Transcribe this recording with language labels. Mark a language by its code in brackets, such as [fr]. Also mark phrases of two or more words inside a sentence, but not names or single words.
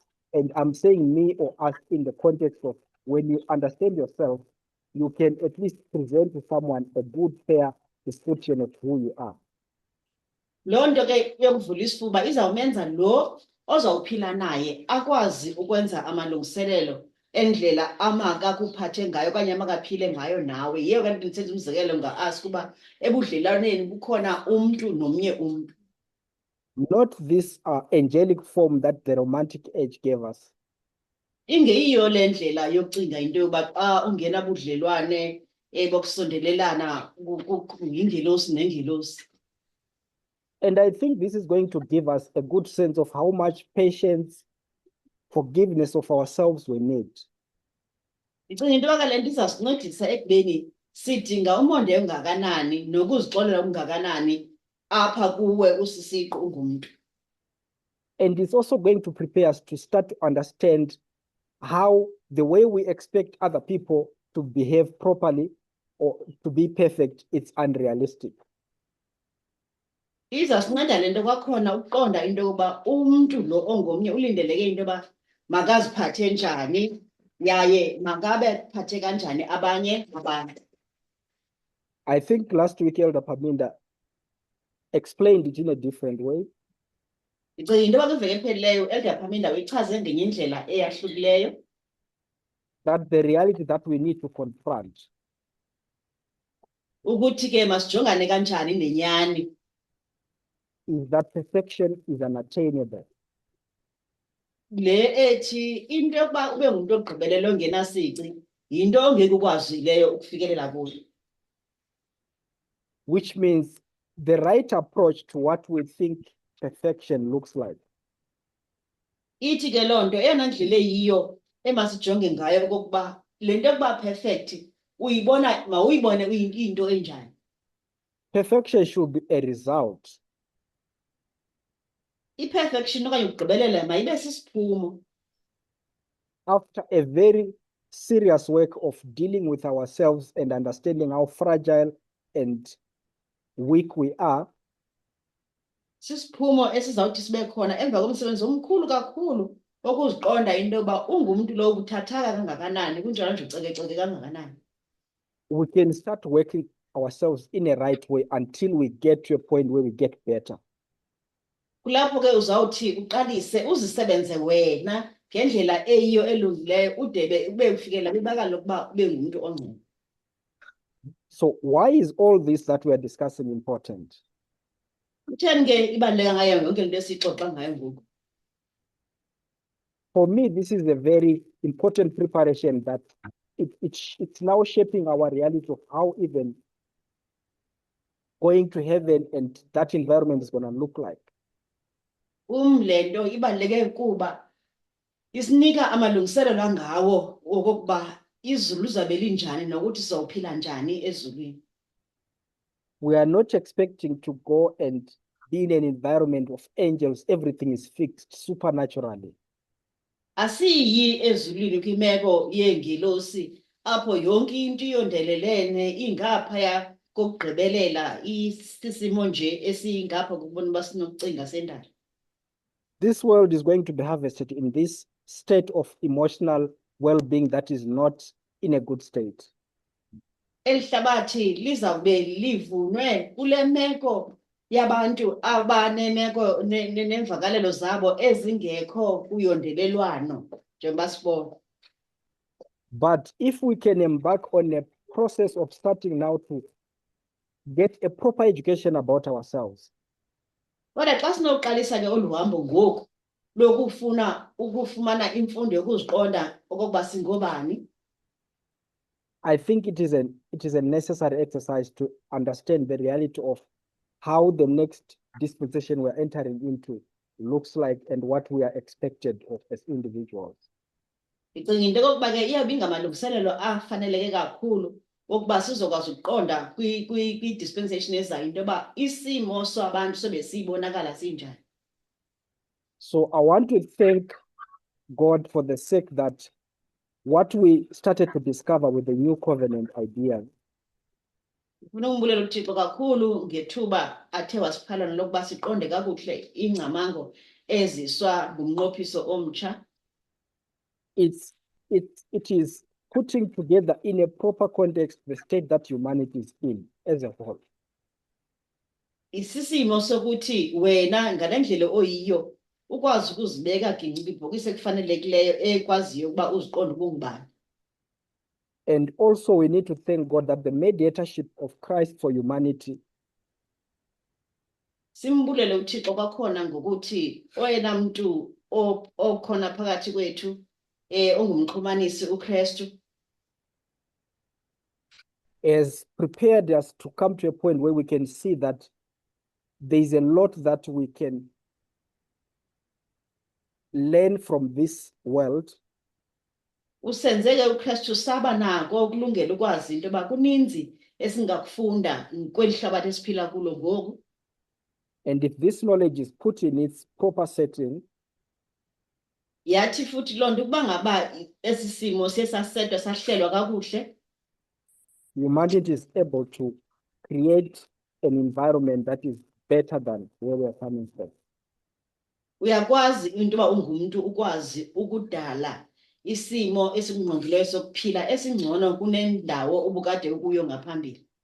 [en] And I'm saying me or us in the context of when you understand yourself, you can at least present to someone a good, fair description of who you are. [xh] Loo nto ke yokuvula isifuba izawumenza lo ozawuphila naye akwazi ukwenza amalungiselelo endlela amakakuphathe ngayo okanye amakaphile ngayo nawe. Yiyo kanti ndithetha umzekelo nga-us kuba ebudlelwaneni bukhona umntu nomnye umntu. [en] Not this angelic form that the romantic age gave us. [xh] Ingeyiyo le ndlela yokucinga into yoba xa ungena budlelwane bokusondelelana yingelosi nengelosi. [en] And I think this is going to give us a good sense of how much patience, forgiveness of ourselves we need. [xh] Ndicinga into yoba le nto izasincedisa ekubeni sidinga umonde ongakanani nokuzixolela okungakanani apha kuwe usisiqu ungumntu. [en] And it's also going to prepare us to start to understand how the way we expect other people to behave properly or to be perfect, it's unrealistic. [xh] Izasinceda le nto kwakhona ukuqonda into yokuba umntu lo ongomnye ulindeleke into yoba makaziphathe njani yaye makabe phathe kanjani abanye abantu. [en] I think last week Elder Paminda explained it in a different way. [xh] Ndicinga into yoba kwiveki ephelileyo Elder Paminda uyichaze ngenye indlela eyahlukileyo. [en] That the reality that we need to confront [xh] Ukuthi ke masijongane kanjani nenyani. [en] is that perfection is unattainable. [xh] Le ethi into yokuba ube ngumuntu ogqibelele ongenasici yinto ongeke ukwazileyo ukufikelela kuyo. [en] Which means the right approach to what we think perfection looks like [xh] Ithi ke loo nto eyona ndlela eyiyo emasijonge ngayo okokuba le nto yokuba perfect uyibona mawuyibone uyinto enjani. [en] perfection should be a result [xh] I-perfection okanye ukugqibelela mayibe sisiphumo [en] after a very serious work of dealing with ourselves and understanding how fragile and weak we are, [xh] sisiphumo esizawuthi sibe khona emva komsebenzi omkhulu kakhulu okuziqonda into yoba ungumntu lo ubuthathaka kangakanani kunjalo nje ucekeceke kangakanani. [en] we can start working ourselves in a right way until we get to a point where we get better. [xh] Kulapho ke uzawuthi uqalise uzisebenze wena ngendlela eyiyo elungileyo ude ube ufikela kwibakala lokuba ube ngumuntu ongcono. [en] So why is all this that we are discussing important? [xh] Kutheni ke ibaluleka ngayo yonke into esixoxa ngayo ngoku? [en] For me, this is a very important preparation that it's now shaping our reality of how even going to heaven and that environment is going to look like. [xh] Le nto ibaluleke kuba isinika amalungiselelo angawo okokuba izulu lizabe linjani nokuthi sizawuphila njani ezulwini. [en] We are not expecting to go and be in an environment of angels. Everything is fixed supernaturally. [xh] Asiyi ezulwini kwimeko yengelosi apho yonke into iyondelelene ingaphaya kokugqibelela isisimo nje esingapha kokubona uba sinokucinga sendalo. [en] This world is going to be harvested in this state of emotional well-being that is not in a good state. [xh] Elihlabathi lizawube livunwe kule meko yabantu abanemeko nemvakalelo zabo ezingekho kuyondelelwano njengoba sibona. [en] But if we can embark on a process of starting now to get a proper education about ourselves, [xh] Kodwa xa sinoqalisa ke olu hambo ngoku ukufumana imfundo yokuziqonda okokuba singobani. [en] I think it is a necessary exercise to understand the reality of how the next dispensation we're entering into looks like and what we are expected of as individuals. [xh] Ndicinga into yokokuba ke iyawuba ingamalungiselelo afaneleke kakhulu ukuba sizokwazi ukuqonda kwi-dispensation ezayo into yoba isimo sabantu sobe siyibonakala sinjani. [en] So I want to thank God for the sake that what we started to discover with the new covenant idea [xh] Ufuna ukumbulela uThixo kakhulu ngethuba athe wasiphala lokuba siqonde kakuhle ingcamango eziswa ngumnqophiso omtsha. [en] it is putting together in a proper context the state that humanity is in as a whole. [xh] Isisimo sokuthi wena ngale ndlela oyiyo ukwazi ukuzibeka gingqi ibhokisi ekufanelekileyo ekwaziyo ukuba uziqonde ubungubani. [en] And also we need to thank God that the mediatorship of Christ for humanity [xh] Simbulele uThixo kwakhona ngokuthi oyena muntu okhona phakathi kwethu ongumxhumanisi uKristu [en] has prepared us to come to a point where we can see that there is a lot that we can learn from this world. [xh] Usenzeke uKristu saba nako ukulungela ukwazi into yoba kuninzi esingakufunda kweli hlabathi esiphila kulo ngoku. [en] And if this knowledge is put in its proper setting, [xh] Yathi futhi loo nto ukuba ngaba esi simo sesasetwa sahlelwa kakuhle, [en] humanity is able to create an environment that is better than where we are coming from. [xh] Uyakwazi into yoba ungumntu ukwazi ukudala isimo esikungqongileyo sokuphila esingcono kunendawo ubukade ukuyo ngaphambili.